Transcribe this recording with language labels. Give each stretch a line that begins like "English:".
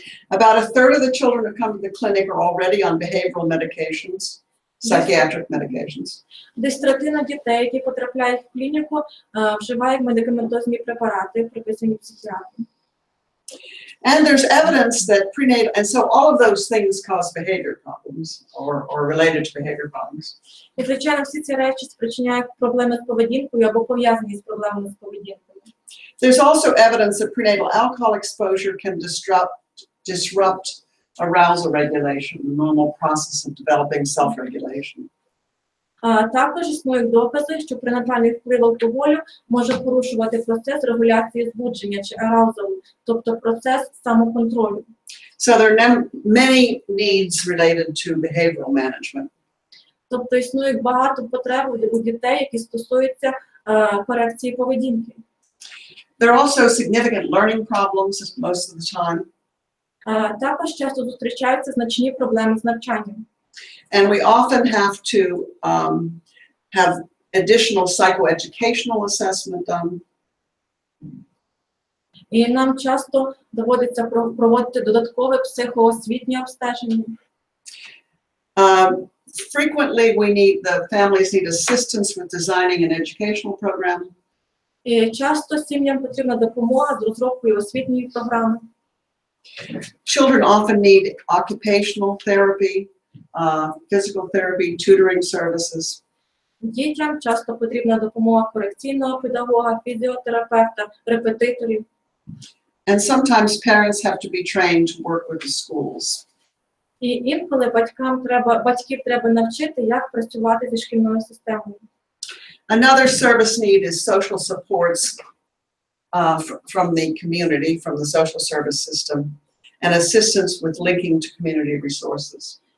English: About a third of the children who come to the clinic are already on behavioral medications, psychiatric medications.
Ukrainian: Десь третина дітей, які потрапляють в клініку, вживають медикаментозні препарати, прописані психіатром.
English: And there's evidence that prenatal, and so all of those things cause behavior problems or related to behavior problems.
Ukrainian: І, звичайно, всі ці речі спричиняють проблеми з поведінкою або пов'язані з проблемами з поведінкою.
English: There's also evidence that prenatal alcohol exposure can disrupt arousal regulation, the normal process of developing self-regulation.
Ukrainian: Також існують докази, що пренатальний вплив алкоголю може порушувати процес регуляції збудження чи араузалу, тобто процес самоконтролю.
English: So there are many needs related to behavioral management.
Ukrainian: Тобто існують багато потреб у дітей, які стосуються корекції поведінки.
English: There are also significant learning problems most of the time.
Ukrainian: Також часто зустрічаються значні проблеми з навчанням.
English: And we often have to have additional psychoeducational assessment done.
Ukrainian: І нам часто доводиться проводити додаткове психоосвітнє обстеження.
English: Frequently, the families need assistance with designing an educational program.
Ukrainian: І часто сім'ям потрібна допомога з розробкою освітньої програми.
English: Children often need occupational therapy, physical therapy, tutoring services.
Ukrainian: Дітям часто потрібна допомога корекційного педагога, фізіотерапевта, репетиторів.
English: And sometimes parents have to be trained to work with the schools.
Ukrainian: І інколи батьків треба навчити, як працювати зі шкільною системою.
English: Another service need is social supports from the community, from the social service system, and assistance with linking to community resources.